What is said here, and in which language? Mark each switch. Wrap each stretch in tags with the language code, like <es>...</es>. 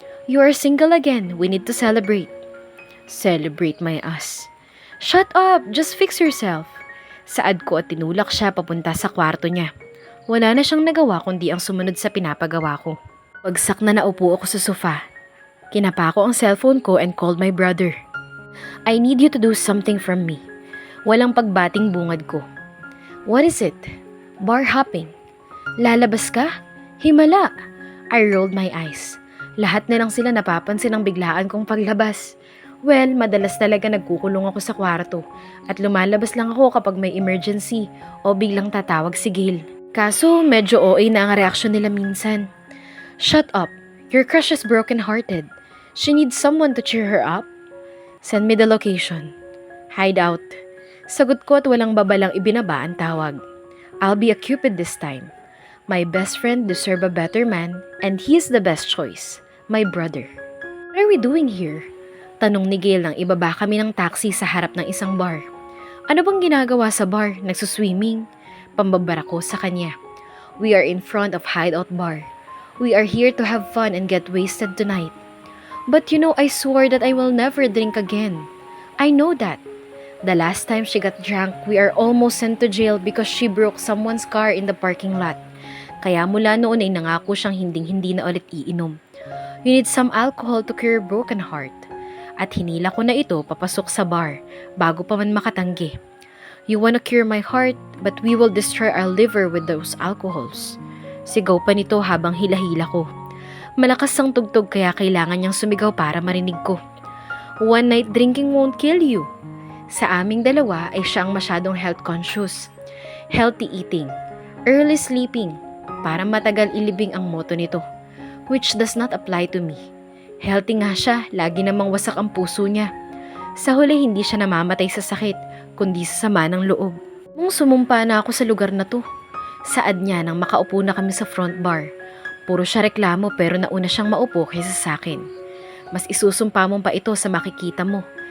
<en>You are single again. We need to celebrate. Celebrate my ass. Shut up! Just fix yourself.</en> <tl>Saad ko at tinulak siya papunta sa kwarto niya. Wala na siyang nagawa kundi ang sumunod sa pinapagawa ko. Bagsak na naupo ako sa sofa. Kinapa ko ang cellphone ko</tl> <en>and called my brother. I need you to do something from me.</en> <tl>Walang pagbating bungad ko.</tl> <en>What is it? Bar hopping.</en> <tl>Lalabas ka? Himala.</tl> <en>I rolled my eyes.</en> <tl>Lahat na lang sila napapansin ang biglaan kong paglabas. Well, madalas talaga nagkukulong ako sa kwarto at lumalabas lang ako kapag may emergency o biglang tatawag si Gail. Kaso medyo OA na ang reaksyon nila minsan.</tl> <en>Shut up. Your crush is broken-hearted. She needs someone to cheer her up. Send me the location.</en> <tl>Hideout. Sagot ko at walang babalang ibinaba ang tawag.</tl> <en>I'll be a cupid this time. My best friend deserve a better man and he is the best choice. My brother. What are we doing here?</en> <tl>Tanong ni Gail nang ibaba kami ng taxi sa harap ng isang bar. Ano bang ginagawa sa bar? Nagsuswimming? Pambabara ko sa kanya.</tl> <en>We are in front of Hideout Bar. We are here to have fun and get wasted tonight. But you know, I swore that I will never drink again. I know that. The last time she got drunk, we are almost sent to jail because she broke someone's car in the parking lot.</en> <tl>Kaya mula noon ay nangako siyang hinding-hindi na ulit iinom.</tl> <en>You need some alcohol to cure your broken heart.</en> <tl>At hinila ko na ito papasok sa bar bago pa man makatanggi.</tl> <en>You wanna cure my heart, but we will destroy our liver with those alcohols.</en> <tl>Sigaw pa nito habang hila-hila ko. Malakas ang tugtog kaya kailangan niyang sumigaw para marinig ko.</tl> <en>One night drinking won't kill you.</en> <tl>Sa aming dalawa ay siya ang masyadong health conscious.</tl> <en>Healthy eating, early sleeping,</en> <tl>para matagal ilibing ang motto nito,</tl> <en>which does not apply to me.</en> <tl>Healthy nga siya, lagi namang wasak ang puso niya. Sa huli hindi siya namamatay sa sakit, kundi sa sama ng loob. Nung sumumpa na ako sa lugar na to, saad niya nang makaupo na kami sa front bar. Puro siya reklamo pero nauna siyang maupo kaysa sa akin. Mas isusumpa mo pa ito sa makikita mo.</tl>